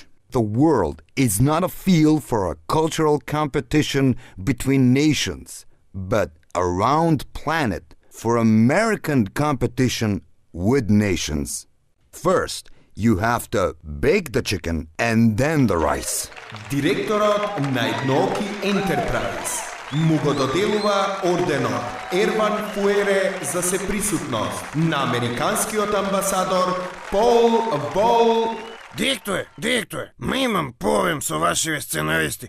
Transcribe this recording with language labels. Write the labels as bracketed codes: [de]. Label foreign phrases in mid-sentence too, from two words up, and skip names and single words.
[en] The world is not a field for a cultural competition between nations, but a round planet for American competition with nations. First, you have to bake the chicken and then the rice. [mk] Директорот на Едноки Enterprise му го доделува орденот Ерван Фуере за сеприсутност на американскиот амбасадор Пол Бол. Директоре, ме имам проблем со вашите сценаристи.